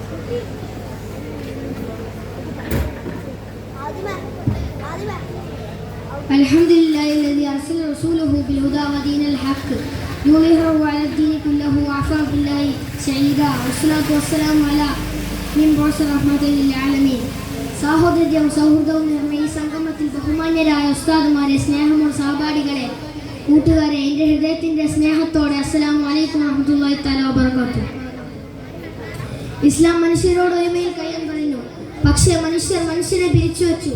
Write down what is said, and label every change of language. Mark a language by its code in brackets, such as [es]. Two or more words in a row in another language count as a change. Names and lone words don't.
[ar] الحمد لله الذي أرسل رسوله بالهدى ودين الحق يظهره على الدين كله وعفى بالله سعيدا والصلاة والسلام على من بعث رحمة للعالمين. [ml] സാഹോദര്യവും സൗഹൃദവും നിറഞ്ഞ ഈ സംഗമത്തിൽ ബഹുമാന്യരായ ഉസ്താദുമാരെ, സ്നേഹമുള്ള സഹപാഠികളെ, കൂട്ടുകാരെ, എൻ്റെ ഹൃദയത്തിൻ്റെ സ്നേഹത്തോടെ [ar] السلام عليكم ورحمة الله تعالى وبركاته. [ml] ഇസ്ലാം മനുഷ്യരോട് ഒരുമയിൽ കയ്യാൻ പറഞ്ഞു. പക്ഷേ മനുഷ്യരെ പിരിച്ചു വെച്ചു.